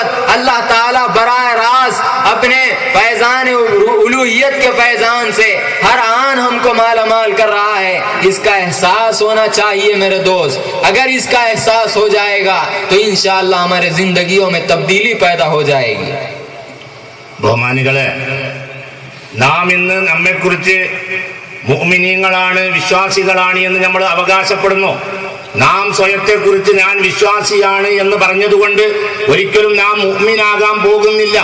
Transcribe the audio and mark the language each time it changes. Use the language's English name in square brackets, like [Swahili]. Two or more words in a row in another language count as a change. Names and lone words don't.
[Urdu] اللہ تعالیٰ براہ راست اپنے فیضان الوہیت کے فیضان سے ہر آن ہم کو مالا مال کر رہا ہے. اس کا احساس ہونا چاہیے میرے دوست. اگر اس کا احساس ہو جائے گا تو انشاءاللہ ہمارے زندگیوں میں تبدیلی پیدا ہو جائے گی. [Malayalam] ബഹുമാനികളെ, നാം ഇന്ന് നമ്മെക്കുറിച്ച് മുഅ്മിനീങ്ങളാണ്, വിശ്വാസികളാണ് എന്ന് നമ്മൾ അവകാശപ്പെടുന്നു. നാം സ്വയത്തെക്കുറിച്ച് ഞാൻ വിശ്വാസിയാണ് എന്ന് പറഞ്ഞതുകൊണ്ട് ഒരിക്കലും നാം മുഅ്മിനാകാൻ പോകുന്നില്ല.